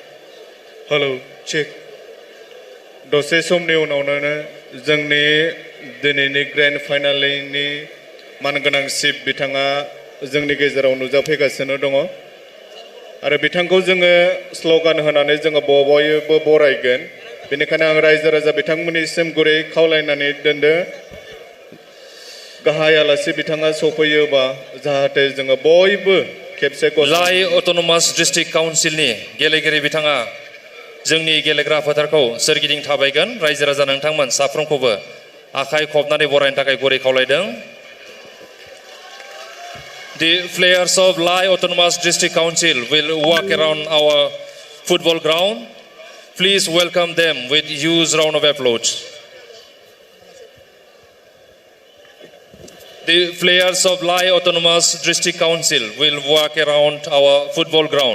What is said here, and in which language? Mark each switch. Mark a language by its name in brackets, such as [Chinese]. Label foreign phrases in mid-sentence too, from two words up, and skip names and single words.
[English] Hello, check. [Bodo] दसे समनि उनावनो जोंनि दिनैनि [English] grand finale [Bodo] मानगोनांसिब बिथाङा जोंनि गेजेराव नुजाफैगासिनो दङ आरो बिथांखौ जोङो स्ल'गान होनानै जोङो बयबो बरायगोन बेनिखायनो आं रायजो राजा बिथांमोननिसिम गुरै खावलायनानै दोनदों गाहाय आलासि बिथाङा सफैयोबा जाहाथे जोङो बयबो खेबसे लाइ अट'नमास डिस्ट्रिक्ट काउन्सिलनि गेलेगिरि बिथाङा जोंनि गेलेग्रा फोथारखौ सोरगिदिं थाबायगोन रायजो राजा नोंथांमोन साफ्रोमखौबो आखाइ खबनानै बरायनो थाखाय गुरै खावलायदों [English] The players of Lai Autonomous District Council will walk around our football ground. Please welcome them with huge round of applause. The players of Lai Autonomous District Council will walk around our football ground.